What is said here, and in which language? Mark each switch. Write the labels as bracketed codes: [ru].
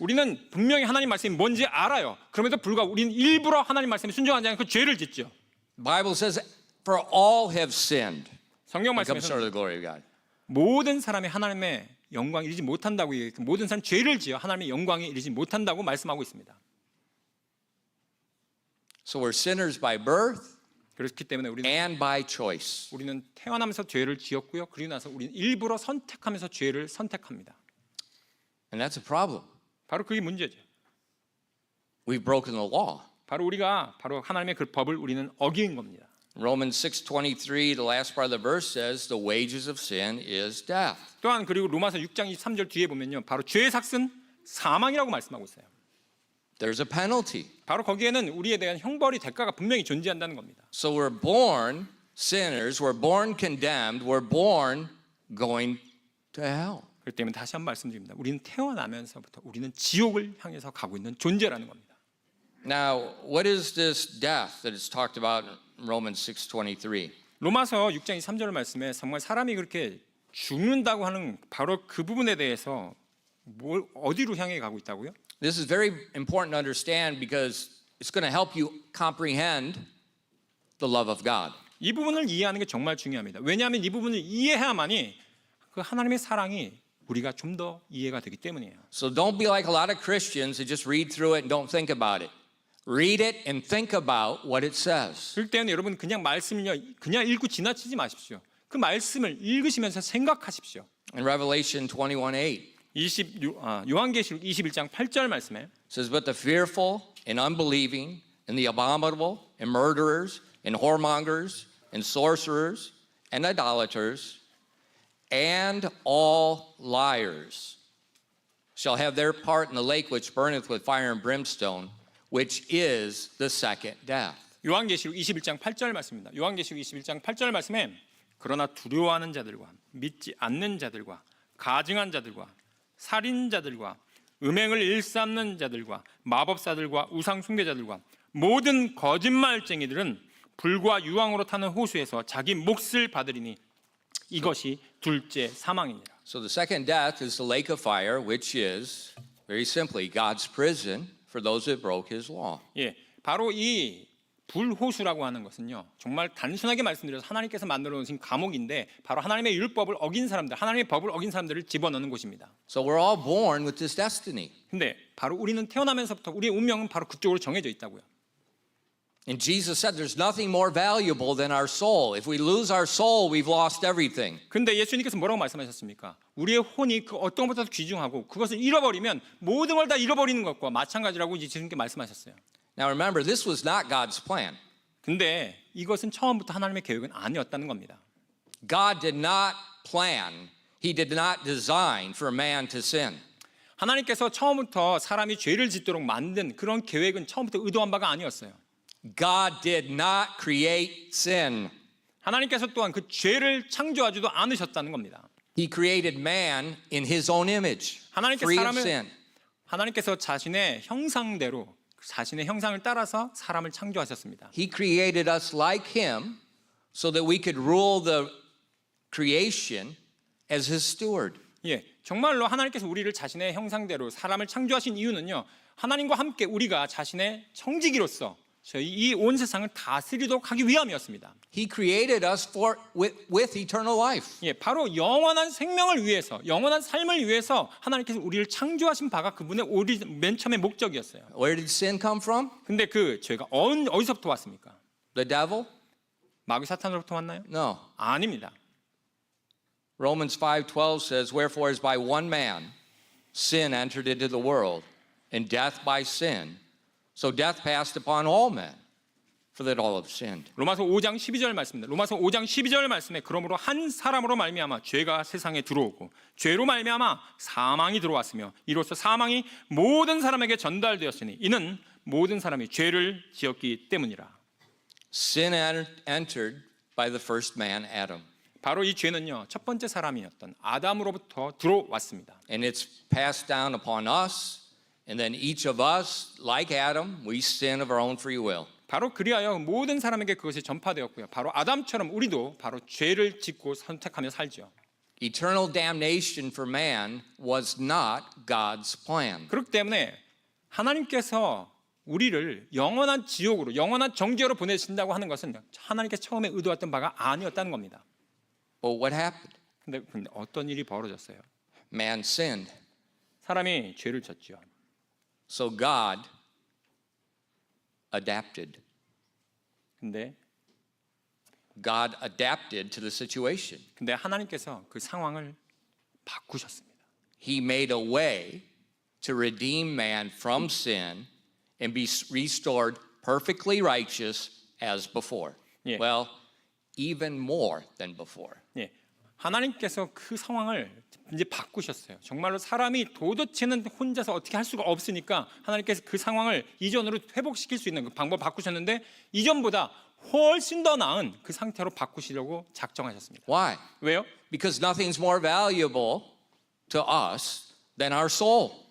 [ko] 우리는 분명히 하나님 말씀이 뭔지 알아요. 그럼에도 불구하고 우리는 일부러 하나님 말씀에 순종하지 않고 죄를 짓죠. [en] The Bible says, for all have sinned. [ko] 성경 [en] And come short of the glory of God. [ko] 모든 사람이 하나님의 영광에 이르지 못한다고 얘기해요. 모든 사람 죄를 지어 하나님의 영광에 이르지 못한다고 말씀하고 있습니다. [en] So we're sinners by birth [ko] 그렇기 때문에 [en] and by choice. [ko] 우리는 태어나면서 죄를 지었고요. 그리고 나서 우리는 일부러 선택하면서 죄를 선택합니다. [en] And that's a problem. [ko] 바로 그게 문제죠. [en] We've broken the law. [ko] 바로 우리가 바로 하나님의 그 법을 우리는 어긴 겁니다. [en] Romans 6:23, the last part of the verse says, the wages of sin is death. [ko] 또한 그리고 로마서 6장 23절 뒤에 보면요. 바로 죄의 삭은 사망이라고 말씀하고 있어요. [en] There's a penalty. [ko] 바로 거기에는 우리에 대한 형벌이 대가가 분명히 존재한다는 겁니다. [en] So we're born sinners, we're born condemned, we're born going to hell. [ko] 그렇기 때문에 다시 한 번 말씀드립니다. 우리는 태어나면서부터 우리는 지옥을 향해서 가고 있는 존재라는 겁니다. [en] Now, what is this death that is talked about in Romans 6:23? [ko] 로마서 6장 23절 말씀에 정말 사람이 그렇게 죽는다고 하는 바로 그 부분에 대해서 어디로 향해 가고 있다고요? [en] This is very important to understand because it's going to help you comprehend the love of God. [ko] 이 부분을 이해하는 게 정말 중요합니다. 왜냐하면 이 부분을 이해해야만이 그 하나님의 사랑이 우리가 좀 더 이해가 되기 때문이에요. [en] So don't be like a lot of Christians who just read through it and don't think about it. Read it and think about what it says. [ko] 그럴 때는 여러분 그냥 말씀을요 그냥 읽고 지나치지 마십시오. 그 말씀을 읽으시면서 생각하십시오. [en] In Revelation 21:8 [ko] 요한계시록 21장 8절 말씀에 [en] it says, but the fearful and unbelieving and the abominable and murderers and whoremongers and sorcerers and idolaters and all liars shall have their part in the lake which burneth with fire and brimstone, which is the second death. [ko] 요한계시록 21장 8절 말씀입니다. 요한계시록 21장 8절 말씀에 그러나 두려워하는 자들과 믿지 않는 자들과 가증한 자들과 살인자들과 음행을 일삼는 자들과 마법사들과 우상 숭배자들과 모든 거짓말쟁이들은 불과 유황으로 타는 호수에서 자기 몫을 받으리니 이것이 둘째 사망이니라. [en] So the second death is the lake of fire, which is very simply God's prison for those that broke his law. [ko] 예, 바로 이 불호수라고 하는 것은요. 정말 단순하게 말씀드려서 하나님께서 만들어 놓으신 감옥인데 바로 하나님의 율법을 어긴 사람들, 하나님의 법을 어긴 사람들을 집어넣는 곳입니다. [en] So we're all born with this destiny. [ko] 근데 바로 우리는 태어나면서부터 우리의 운명은 바로 그쪽으로 정해져 있다고요. [en] And Jesus said there's nothing more valuable than our soul. If we lose our soul, we've lost everything. [ko] 근데 예수님께서 뭐라고 말씀하셨습니까? 우리의 혼이 그 어떤 것보다도 귀중하고 그것을 잃어버리면 모든 걸 다 잃어버리는 것과 마찬가지라고 예수님께 말씀하셨어요. [en] Now remember, this was not God's plan. [ko] 근데 이것은 처음부터 하나님의 계획은 아니었다는 겁니다. [en] God did not plan, he did not design for man to sin. [ko] 하나님께서 처음부터 사람이 죄를 짓도록 만든 그런 계획은 처음부터 의도한 바가 아니었어요. [en] God did not create sin. [ko] 하나님께서 또한 그 죄를 창조하지도 않으셨다는 겁니다. [en] He created man in his own image, free of sin. [ko] 하나님께서 자신의 형상대로 자신의 형상을 따라서 사람을 창조하셨습니다. [en] He created us like him so that we could rule the creation as his steward. [ko] 예, 정말로 하나님께서 우리를 자신의 형상대로 사람을 창조하신 이유는요. 하나님과 함께 우리가 자신의 청지기로서 저희 이 온 세상을 다스리도록 하기 위함이었습니다. [en] He created us with eternal life. [ko] 예, 바로 영원한 생명을 위해서, 영원한 삶을 위해서 하나님께서 우리를 창조하신 바가 그분의 맨 처음의 목적이었어요. [en] Where did sin come from? [ko] 근데 그 죄가 어디서부터 왔습니까? [en] The devil? [ko] 마귀 사탄으로부터 왔나요? [en] No. [ko] 아닙니다. [en] Romans 5:12 says, wherefore as by one man sin entered into the world, and death by sin, so death passed upon all men, for that all have sinned. [ko] 로마서 5장 12절 말씀입니다. 로마서 5장 12절 말씀에 그러므로 한 사람으로 말미암아 죄가 세상에 들어오고 죄로 말미암아 사망이 들어왔으며 이로써 사망이 모든 사람에게 전달되었으니 이는 모든 사람이 죄를 지었기 때문이라. [en] Sin entered by the first man, Adam. [ko] 바로 이 죄는요. 첫 번째 사람이었던 아담으로부터 들어왔습니다. [en] And it's passed down upon us And then each of us, like Adam, we sin of our own free will. [ko] 바로 그리하여 모든 사람에게 그것이 전파되었고요. 바로 아담처럼 우리도 바로 죄를 짓고 선택하며 살죠. [en] Eternal damnation for man was not God's plan. [ko] 그렇기 때문에 하나님께서 우리를 영원한 지옥으로, 영원한 정죄로 보내신다고 하는 것은 하나님께서 처음에 의도했던 바가 아니었다는 겁니다. [en] But what happened? [ko] 근데 어떤 일이 벌어졌어요? [en] Man sinned. [ko] 사람이 죄를 졌죠. [en] So God adapted. [ko] 근데 [en] God adapted to the situation. [ko] 하나님께서 그 상황을 바꾸셨습니다. [en] He made a way to redeem man from sin and be restored perfectly righteous as before. Yeah. Well, even more than before. [ko] 예, 하나님께서 그 상황을 이제 바꾸셨어요. 정말로 사람이 도대체는 혼자서 어떻게 할 수가 없으니까 하나님께서 그 상황을 이전으로 회복시킬 수 있는 그 방법을 바꾸셨는데 이전보다 훨씬 더 나은 그 상태로 바꾸시려고 작정하셨습니다. [en] Why? [ko] 왜요? [en] Because nothing's more valuable to us than our soul.